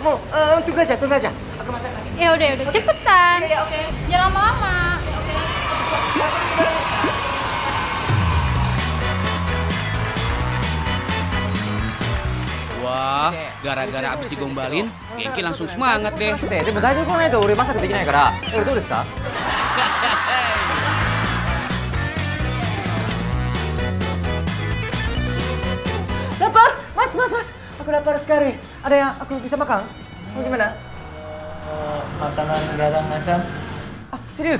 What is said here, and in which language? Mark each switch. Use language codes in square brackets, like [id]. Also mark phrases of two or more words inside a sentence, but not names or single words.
[id] Mau. Tunggu aja. Aku masak aja. Ya udah, cepetan. Iya, oke. Jangan lama-lama. Wah, gara-gara abis digombalin, Gengki langsung semangat deh. [ja] でも台所来ないと俺マサクできないから。どうですか? [id] Lapar, mas. Aku lapar sekali. Ada yang aku bisa makan? Mau gimana? Makanan garang asam. Ah, serius?